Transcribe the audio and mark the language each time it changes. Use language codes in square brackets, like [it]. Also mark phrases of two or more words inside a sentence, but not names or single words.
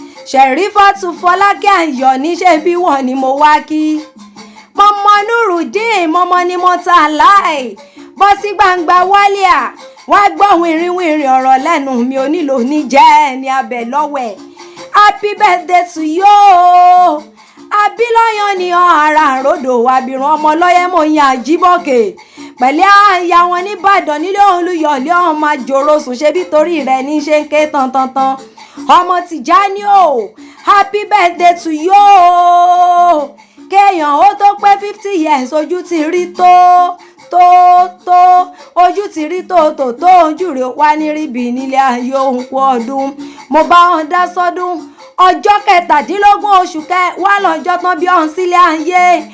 [yo] Sherifat Fọlákẹ́ Ayọ̀ ní ṣe bí wọ́n ni mo wá kí. Mọ̀mọ́ Nurudeen, mọ̀mọ́ ni mo ta láì. Bọ́ sí gbangba wálíà, wá gbọ́ wìnrìnwìnrìn ọ̀rọ̀ lẹ́nu mi, ò nílò ní jẹ́ ẹni abẹ lọ́wẹ̀. [en] Happy birthday to you. [yo] Abilọ́yàn ni ọ, ara àròdò, abirùn ọmọ lọ́yẹ́ mo yan Àjíbọ̀kè. Pẹ̀lẹ́ aya wọn nÍbàdàn nílé Olúyọ̀lé ọmọ àjòrò sùn, ṣe bí torí rẹ̀ ní ṣe ń ké tantantan. Ọmọ Tìjání o, [en] happy birthday to you. [yo] Kéèyàn ó tó pé [en] fifty years, [yo] ojú ti rí tó, tó, tó, ojú ti rí tó, tó, tó, ojú rẹ̀ wá ní ríbi nílé ayé òun kú ọdún. Mo bá wọn dá sọ́dún. Ọjọ́ kẹtàdínlógún oṣù kẹwàá lọ́jọ́ tán bí ọ̀hún sílé ayé.